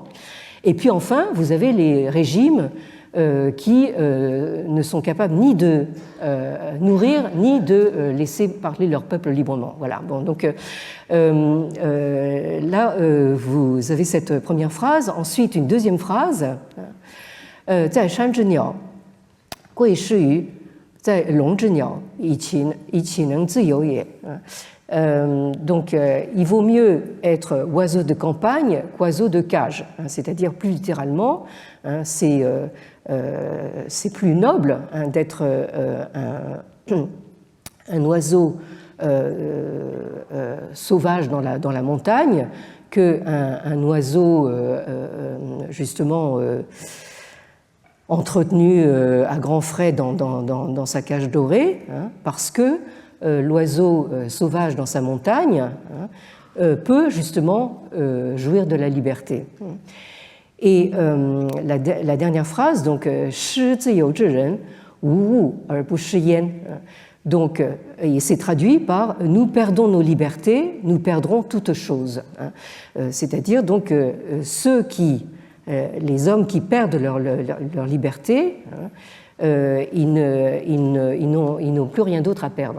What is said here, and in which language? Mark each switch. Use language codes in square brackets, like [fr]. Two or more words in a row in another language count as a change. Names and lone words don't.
[fr] Et puis enfin, vous avez les régimes qui ne sont capables ni de nourrir, ni de laisser parler leur peuple librement. Voilà. Bon, donc là, vous avez cette première phrase. Ensuite, une deuxième phrase. [zh] 在山之鸟，贵是于在笼之鸟，以其能自由也。 [fr] Donc, il vaut mieux être oiseau de campagne qu'oiseau de cage. C'est-à-dire, plus littéralement, c'est plus noble d'être un oiseau sauvage dans la montagne qu'un oiseau justement entretenu à grands frais dans sa cage dorée, hein, parce que l'oiseau sauvage dans sa montagne peut justement jouir de la liberté. Et la dernière phrase, donc, [zh] 失自由之人，无物而不失焉. [fr] Donc, c'est traduit par nous perdons nos libertés, nous perdrons toutes choses. C'est-à-dire donc les hommes qui perdent leur liberté, ils n'ont plus rien d'autre à perdre.